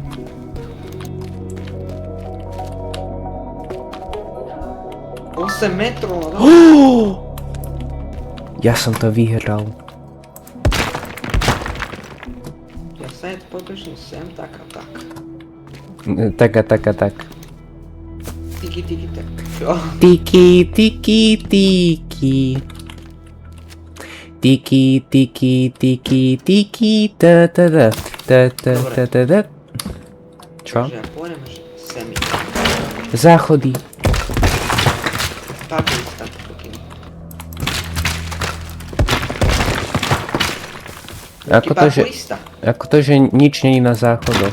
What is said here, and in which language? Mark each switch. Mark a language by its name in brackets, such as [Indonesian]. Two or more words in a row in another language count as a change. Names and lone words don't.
[Slovak] Tak. 8 metrov, no. Ja som to vyhral. Ja sa pobežím sem, tak a tak. Tak a tak a tak. Tiki, tiki, tak. Čo? Tiki, tiki, tiki. Tiki, tiki, tiki, tiki, ta ta ta ta ta ta ta ta. Čo? Takže ja pôjdem až sem. Záchody. Tak, tak, pokým. Ako to, že nič není na záchodoch.